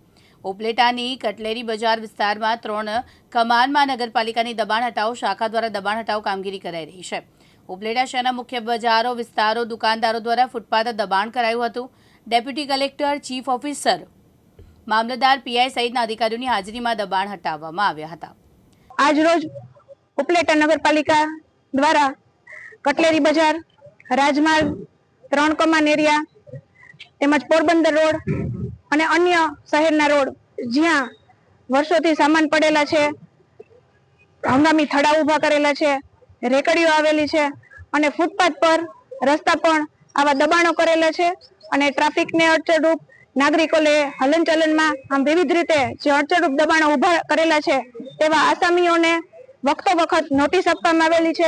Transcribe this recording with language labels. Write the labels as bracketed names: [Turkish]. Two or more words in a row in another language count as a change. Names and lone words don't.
[Gujarati] ઉપલેટાની કટલેરી બજાર વિસ્તારમાં 3 કમાનમાં નગરપાલિકાની દબાણ હટાવ શાખા દ્વારા દબાણ હટાવ કામગીરી કરાઈ રહી છે। ઉપલેટા શહેરના મુખ્ય બજારો વિસ્તારો દુકાનદારો દ્વારા ફૂટપાથ દબાણ કરાયું હતું। ડેપ્યુટી કલેક્ટર, ચીફ ઓફિસર, મામલતદાર, પીઆઈ સહિતના અધિકારીઓની હાજરીમાં દબાણ હટાવવામાં આવ્યા હતા। આજ રોજ ઉપલેટા નગરપાલિકા દ્વારા કટલેરી બજાર, રાજમાર્ગ, 3 કમાન એરિયા તેમજ પોરબંદર रोड અને અન્ય શહેરના રોડ જ્યાં વર્ષોથી સામાન પડેલા છે, હંગામી થડા ઊભા કરેલા છે, રેકડીઓ આવેલી છે અને ફૂટપાથ પર રસ્તા પણ આવા દબાણો કરેલા છે અને ટ્રાફિકને અડચણરૂપ, નાગરિકોને હલનચલનમાં આમ વિવિધ રીતે જે અડચણરૂપ દબાણો ઊભા કરેલા છે તેવા આસામીઓને વખતો વખત નોટિસ આપવામાં આવેલી છે।